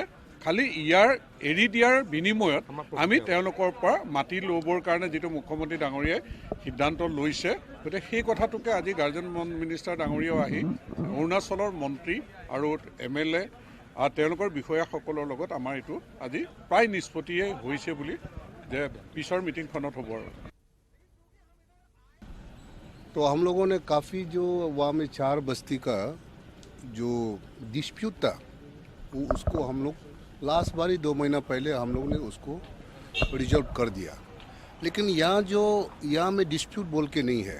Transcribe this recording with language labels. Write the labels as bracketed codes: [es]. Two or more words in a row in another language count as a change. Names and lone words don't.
[as] খালি ইয়াৰ এৰি দিয়াৰ বিনিময়ত আমি তেওঁলোকৰ পৰা মাটি ল'বৰ কাৰণে যিটো মুখ্যমন্ত্ৰী ডাঙৰীয়াই সিদ্ধান্ত লৈছে, গতিকে সেই কথাটোকে আজি [en] guardian minister [as] ডাঙৰীয়াও আহি অৰুণাচলৰ মন্ত্ৰী আৰু MLA আৰু তেওঁলোকৰ বিষয়াসকলৰ লগত আমাৰ এইটো আজি প্ৰায় নিষ্পত্তিয়ে হৈছে বুলি যে পিছৰ মিটিংখনত হ'ব। আৰু [hi] तो हम लोगों ने काफ़ी जो वहाँ में 4 बस्ती का जो डिस्प्यूट था वो उसको हम लोग लास्ट बार ही 2 महीना पहले हम लोग ने उसको रिजॉल्व कर दिया। लेकिन यहाँ में डिस्प्यूट बोल के नहीं है।